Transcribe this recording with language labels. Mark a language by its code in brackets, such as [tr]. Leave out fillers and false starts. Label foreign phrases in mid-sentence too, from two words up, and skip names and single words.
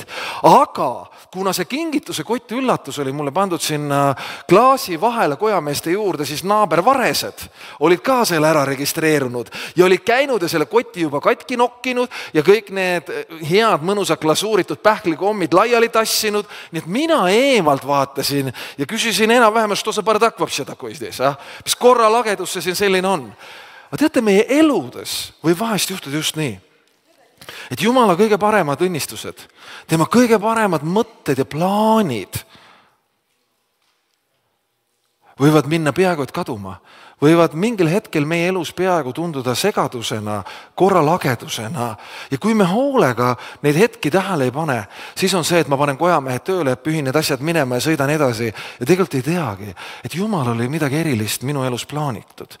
[et] Aga kuna see kingituse kott üllatus oli mulle pandud sinna klaasi vahele kojameeste juurde, siis naaber Varesed olid ka selle ära registreerunud ja olid käinud ja selle koti juba katki nokkinud ja kõik need head mõnusad glasuuritud pähklikommid laiali tassinud. Nii et mina eemalt vaatasin ja küsisin enam-vähem, [ru] что за бардак вообще такой здесь, [et] mis korra lagedus see siin selline on. Aga teate, meie eludes võib vahest juhtuda just nii, et Jumala kõige paremad õnnistused, tema kõige paremad mõtted ja plaanid võivad minna peaaegu et kaduma, võivad mingil hetkel meie elus peaaegu tunduda segadusena, korralagedusena ja kui me hoolega neid hetki tähele ei pane, siis on see, et ma panen kojamehed tööle, et pühin need asjad minema ja sõidan edasi ja tegelikult ei teagi, et Jumal oli midagi erilist minu elus plaanitud.